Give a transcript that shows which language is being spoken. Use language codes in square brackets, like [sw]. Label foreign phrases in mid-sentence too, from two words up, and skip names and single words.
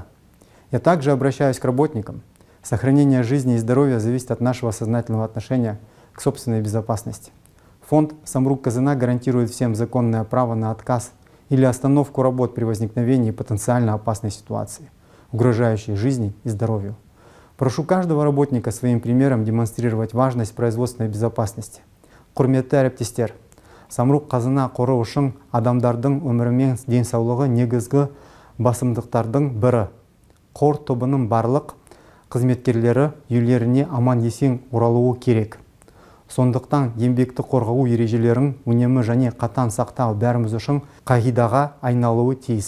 [ru] Я также обращаюсь к работникам. Сохранение жизни и здоровья зависит от нашего сознательного отношения к собственной безопасности. Фонд «Самұрық-қазына» гарантирует всем законное право на отказ или остановку работ при возникновении потенциально опасной ситуации, угрожающей жизни и здоровью. Прошу каждого работника своим примером демонстрировать важность производственной безопасности. [kk] Құрметті әріптестер, Самұрық-қазына қоры үшін адамдардың өмірі мен денсаулығы негізгі басымдықтардың бірі. Қор тобының барлық қызметкерлері үйлеріне аман-есен оралуы керек. Сондықтан еңбекті қорғау ережелерін үнемі және қатаң сақтау бәріміз үшін қағидаға айналуы тиіс.